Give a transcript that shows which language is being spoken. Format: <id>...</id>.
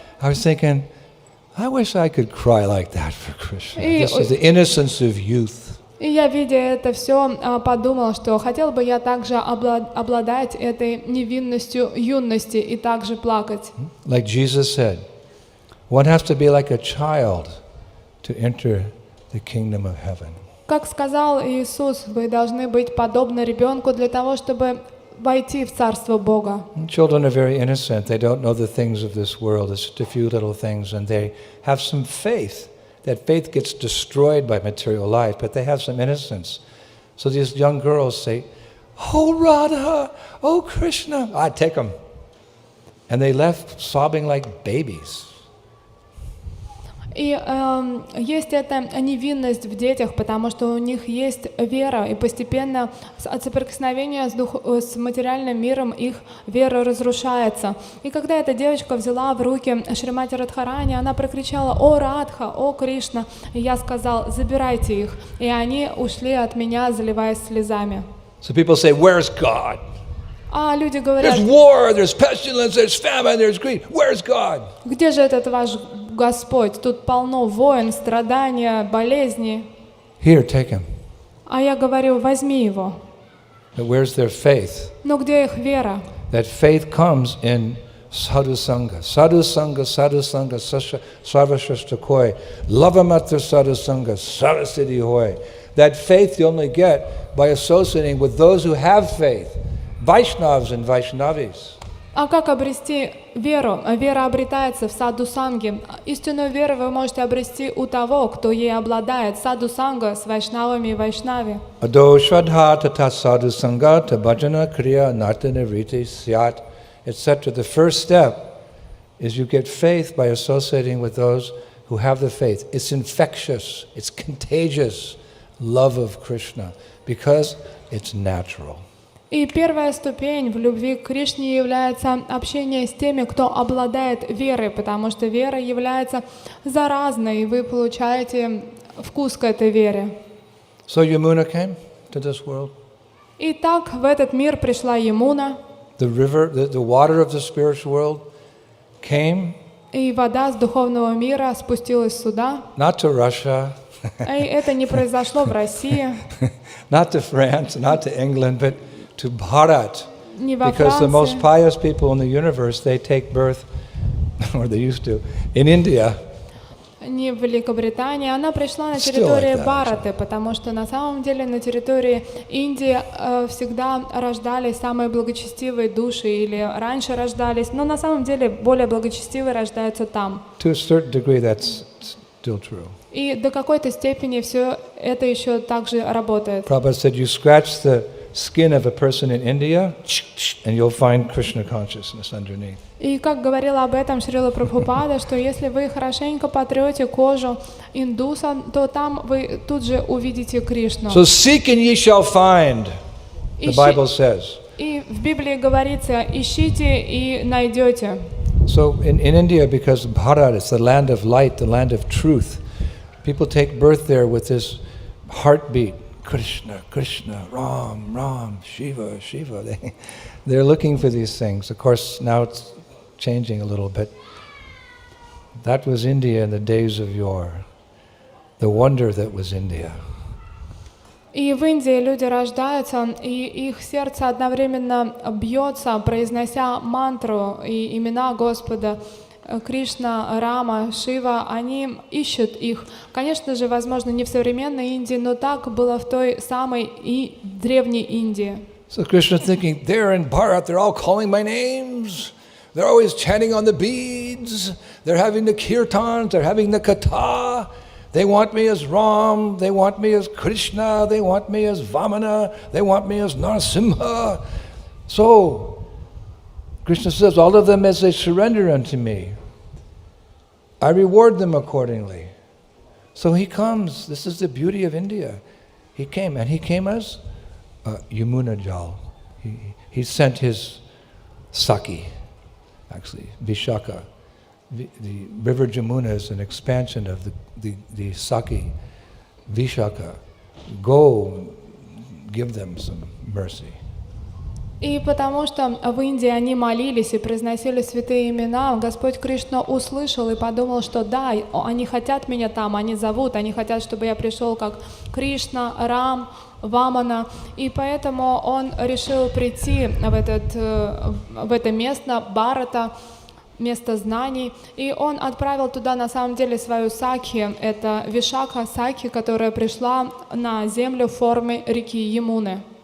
<en>I was thinking, I wish I could cry like that for Krishna. И- This is the innocence of youth.</en> <ru>И я, видя это все, подумал, что хотел бы я также обладать этой невинностью юности и также плакать.</ru> <en>Like Jesus said, one has to be like a child to enter the kingdom of heaven.</en> <ru>Как сказал Иисус, вы должны быть подобны ребенку для того, чтобы войти в Царство Бога.</ru> <en>And children are very innocent. They don't know the things of this world. It's just a few little things, and they have some faith. That faith gets destroyed by material life, but they have some innocence. So these young girls say, "Oh Radha, oh Krishna, I take them," and they left sobbing like babies.</en> <ru>И есть эта невинность в детях, потому что у них есть вера, и постепенно от соприкосновения с материальным миром их вера разрушается. И когда эта девочка взяла в руки Шримати Радхарани, она прокричала «О Радха, о Кришна!» И я сказал «Забирайте их!» И они ушли от меня, заливаясь слезами.</ru> <en>So people say, "Where's God?</en> <ru>А люди говорят,</ru> <en>There's war, there's pestilence, there's famine, there's greed. Where's God?"</en> <ru>где же этот ваш Господь? Тут полно войн, страдания, болезни.</ru> <en>Here, take him.</en> <ru>А я говорю, возьми его.</ru> <en>But where's their faith?</en> <ru>Но где их вера?</ru> <en>That faith comes in sadhu sangha.</en> <sa>Sadhu sangha, sarvashashta koi. Lavamatra sadhu sangha, sarasiddhi hoy.</sa> <en>That faith you only get by associating with those who have faith. Vaishnavas and Vaishnavis.</en> <ru>А как обрести веру? Вера обретается в саду санги. Истинную веру вы можете обрести у того, кто ей обладает. Саду санга с вайшнавами и вайшнави.</ru> <sa>Ado shraddha tata sadhu sangha ta bhajana kriya nartana riti syat, etc.</sa> <en>The first step is you get faith by associating with those who have the faith. It's infectious, it's contagious love of Krishna because it's natural.</en> <ru>И первая ступень в любви к Кришне является общение с теми, кто обладает верой, потому что вера является заразной, и вы получаете вкус к этой вере.</ru> <en>So Yamuna came to this world.</en> <ru>И так в этот мир пришла Ямуна,</ru> <en>The river, the water of the spiritual world came</en> <ru>и вода с духовного мира спустилась сюда.</ru> <en>not to Russia,</en> <ru>И это не произошло в России,</ru> <en>not to France, not to England, but to Bharat.</en> <ru>не во</ru> <en>Because the most</en> <ru>Франции,</ru> <en>pious people in the universe, they take birth, or they used to, in India.</en> <ru>не в Великобритании. Она пришла на</ru> <en>Still</en> <ru>территории</ru> <en>like that,</en> <ru>Бхараты, потому что на самом деле на территории Индии всегда рождались самые благочестивые души, или раньше рождались, но на самом деле более благочестивые рождаются там.</ru> <en>To a certain degree, that's still true.</en> <ru>И до какой-то степени все это еще также работает.</ru> <en>Prabhupada said, you scratch the skin of a person in India, and you'll find Krishna consciousness underneath.</en> <ru>И как говорила об этом Шрила Прабхупада, что если вы хорошенько потрете кожу индуса, то там вы тут же увидите Кришну.</ru> <en>So seek and ye shall find, the Bible says.</en> <ru>И в Библии говорится, ищите и найдете.</ru> <en>So in India, because Bharat is the land of light, the land of truth, people take birth there with this heartbeat Krishna, Krishna, Ram, Ram, Shiva, Shiva. They're looking for these things. Of course, now it's changing a little bit. That was India in the days of yore. The wonder that was India.</en> <ru>И в Индии люди рождаются, и их сердце одновременно бьется, произнося мантру и имена Господа. Кришна, Рама, Шива, они ищут их. Конечно же, возможно, не в современной Индии, но так было в той самой и древней Индии.</ru> <en>So Krishna thinking, they're in Bharat, they're all calling my names. They're always chanting on the beads. They're having the kirtans, they're having the katha. They want me as Ram, they want me as Krishna, they want me as Vamana, they want me as Narasimha. So, Krishna says, all of them as they surrender unto me, I reward them accordingly. So he comes, this is the beauty of India. He came, and he came as Yamuna Jal. He sent his Saki, actually, Vishaka. The river Jamuna is an expansion of the Saki, Vishaka. Go, give them some mercy.</en> <ru>И потому что в Индии они молились и произносили святые имена, Господь Кришна услышал и подумал, что да, они хотят меня там, они зовут, они хотят, чтобы я пришел как Кришна, Рам, Вамана, и поэтому он решил прийти в это место Бхарата, место знаний, и он отправил туда на самом деле свою сакхи, это Вишакха Сакхи, которая пришла на землю в форме реки Ямуны.</ru>